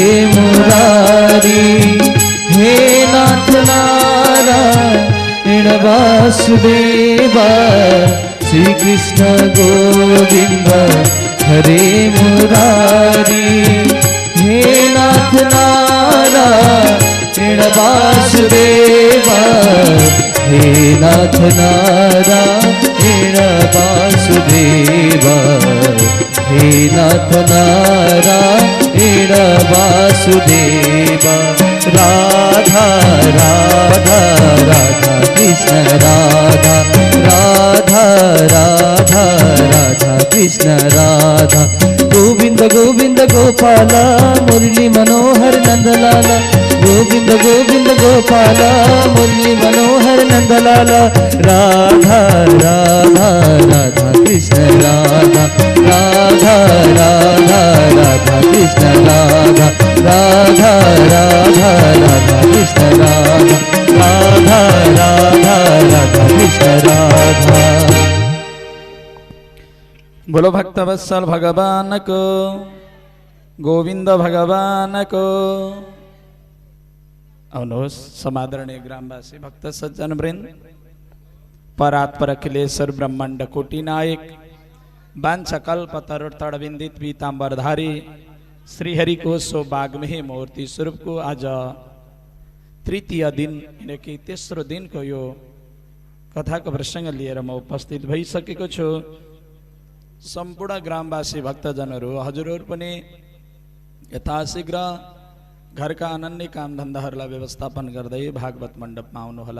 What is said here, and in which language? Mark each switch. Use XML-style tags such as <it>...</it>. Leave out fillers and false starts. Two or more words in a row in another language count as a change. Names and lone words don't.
<hi>मुरारी हे नाथ नारायण वासुदेवा श्री कृष्ण गोविंद हरे मुरारी हे नाथ नारायण वासुदेवा हे नाथ नारायण वासुदेवा हे नाथ नारायण वासुदेवा राधा राधा राधा कृष्ण राधा राधा राधा राधा कृष्ण राधा गोविंद गोविंद गोपाल मुरली मनोहर नंदलाला गोविंद गोविंद गोपाल मुरली मनोहर नंदलाला राधा राधा राधा कृष्ण राधा राधा राधा राधा कृष्ण राधा राधा राधा राधा कृष्ण राधा राधा राधा राधा कृष्ण राधा। बोलो भक्तवत्सल भगवान को, गोविंद भगवान को।</hi> <ne>आउनुहोस् समादरणीय ग्रामवासी भक्त सज्जन वृन्द, परात्पर अखिलेश्वर ब्रह्मांड कोटि नायक वांछकल्प तरुतरविंदित पीताम्बरधारी श्रीहरि को सौभाग्यमय मूर्ति स्वरूप को आज तृतीय दिन कि तेस्रो दिन को यो कथा को प्रसंग लिएर म उपस्थित भइसकेको छु। सम्पूर्ण ग्रामवासी भक्तजनहरू हजुरहरू पनि यथाशीघ्र घरका अनन्य काम धन्दाहरूलाई व्यवस्थापन गर्दै भागवत मण्डपमा आउनुहोला।</ne>